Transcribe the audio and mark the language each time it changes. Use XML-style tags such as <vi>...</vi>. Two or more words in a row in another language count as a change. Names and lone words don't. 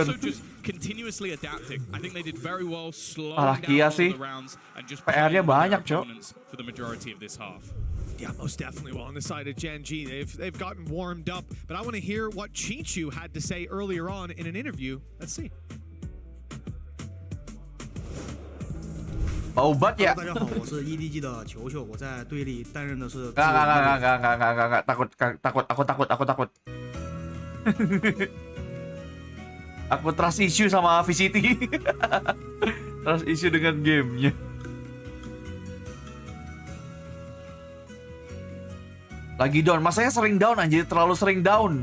<en>also just continuously adapting. I think they did very well slowing Lakia down all</en> <id>sih,</id> <en>the rounds and just</en> <id>PR-nya</id> <en>playing with their</en> <id>banyak, Cok.</id> <en>opponents for the majority of this half. Yeah, most definitely. Well, on the side of Gen.g, they've gotten warmed up. But I want to hear what Chichu had to say earlier on in an interview. Let's see.</en> <id>Obat ya?</id> <zh>大家好，我是 EDG 的球球，我在队里担任的是。</zh> <id>Enggak, aku takut. Aku</id> <en>trust issue</en> <id>sama VCT.</id> <en>Trust issue</en> <id>dengan gamenya. Lagi down, masanya sering down anjir, terlalu sering down.</id>